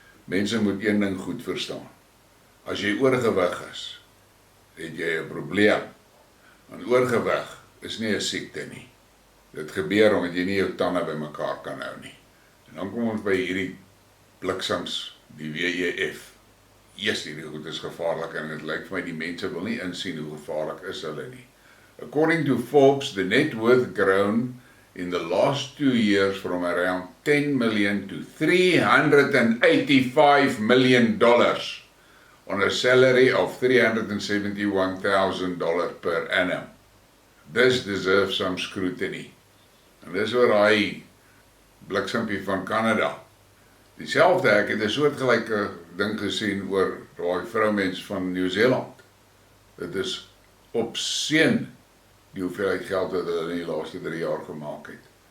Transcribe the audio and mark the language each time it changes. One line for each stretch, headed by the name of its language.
Afrikaans: Mense moet een ding goed verstaan. As jy oorgewig is, het jy 'n probleem. Want oorgewig is nie 'n siekte nie. Dit gebeur omdat jy nie jou tande bymekaar kan hou nie. En dan kom ons by hierdie bliksems, die WEF. Hierdie goed is gevaarlik en dit lyk vir my die mense wil nie insien hoe gevaarlik is hulle nie.
English: According to Forbes, the net worth grown in the last 2 years from around 10 million to $385 million on a salary of $371,000 per annum. This deserves some scrutiny.
Afrikaans: En dis oor hy bliksempie van Canada. Dieselfde, ek het 'n soortgelyke ding gesien oor daai vroumens van Nieu-Seeland. Dit is obscene die hoeveelheid geld wat hulle in die laaste 3 jaar gemaak het.